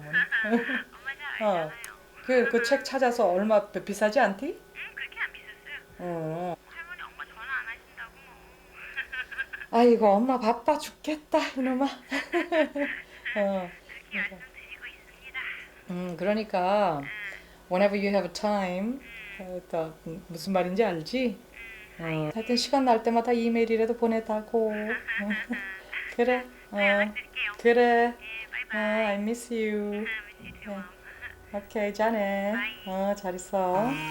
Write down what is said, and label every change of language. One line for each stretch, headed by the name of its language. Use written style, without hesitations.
Korean: 엄마 잘 알잖아요. 그 책 찾아서 얼마 비싸지 않디? 응 그렇게 안 비쌌어요. 할머니 엄마 전화 안 하신다고. 아이고 엄마 바빠 죽겠다 이놈아. 그렇게 말씀드리고 있습니다. 그러니까
English: whenever you have time.
Korean: 무슨 말인지 알지? 하여튼 시간 날 때마다 이메일이라도 보내다고. 그래. 그래.
English: I miss you.
Korean: 오케이, 자네. 잘 있어.